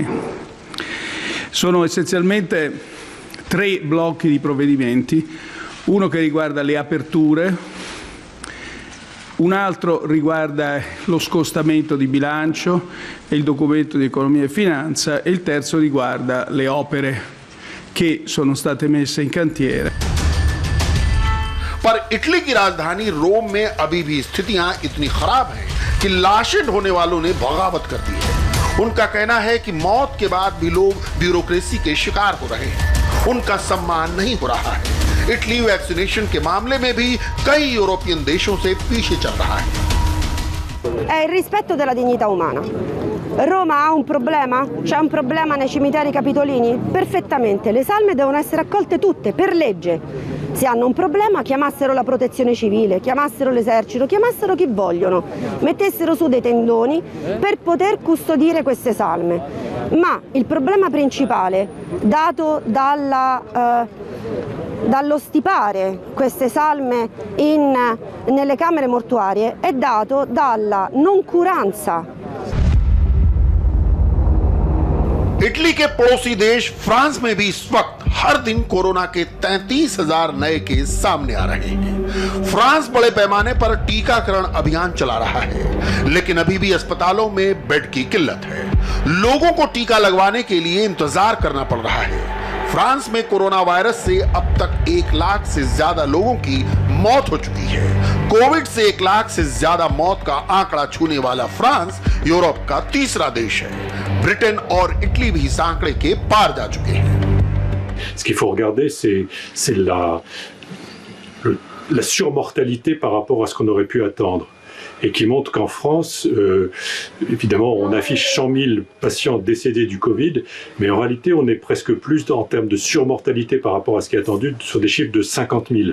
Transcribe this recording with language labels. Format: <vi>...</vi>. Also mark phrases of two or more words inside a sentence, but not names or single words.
<it>Sono essenzialmente 3 blocchi di provvedimenti, uno che riguarda le aperture, un altro riguarda lo scostamento di bilancio e il documento di economia e finanza e il terzo riguarda le opere che sono state messe in cantiere.</it> <hi>पर इटली की राजधानी रोम में अभी भी स्थितियां इतनी खराब हैं कि लाशें ढोने वालों ने बगावत कर दी है। उनका कहना है कि मौत के बाद भी लोग ब्यूरोक्रेसी के शिकार हो रहे हैं, उनका सम्मान नहीं हो रहा है। इटली वैक्सीनेशन के मामले में भी कई यूरोपियन देशों से पीछे चल रहा है।</hi> <it>È il rispetto della dignità umana. Roma ha un problema? C'è un problema nei cimiteri capitolini? Perfettamente, le salme devono essere accolte tutte per legge. Se hanno un problema chiamassero la protezione civile, chiamassero l'esercito, chiamassero chi vogliono, mettessero su dei tendoni per poter custodire queste salme. Ma il problema principale, dato dallo stipare queste salme nelle camere mortuarie, è dato dalla noncuranza.</it> <hi>इटली के पड़ोसी देश फ्रांस में भी इस वक्त हर दिन कोरोना के 33,000 नए केस सामने आ रहे हैं। फ्रांस बड़े पैमाने पर टीकाकरण अभियान चला रहा है, लेकिन अभी भी अस्पतालों में बेड की किल्लत है। लोगों को टीका लगवाने के लिए इंतजार करना पड़ रहा है। फ्रांस में कोरोना वायरस से अब तक 1 लाख से ज्यादा लोगों की मौत हो चुकी है। कोविड से 1 लाख से ज्यादा मौत का आंकड़ा छूने वाला फ्रांस यूरोप का तीसरा देश है। ब्रिटेन और इटली भी इस आंकड़े के पार जा चुके हैं।</hi> <fr>Ce qu'il faut regarder, c'est la surmortalité par rapport à ce qu'on aurait pu attendre. Et qui montre qu'en France, évidemment, on affiche 100 000 patients décédés du Covid, mais en réalité, on est presque plus en termes de surmortalité par rapport à ce qui est attendu, sur des chiffres de 50 000.</fr>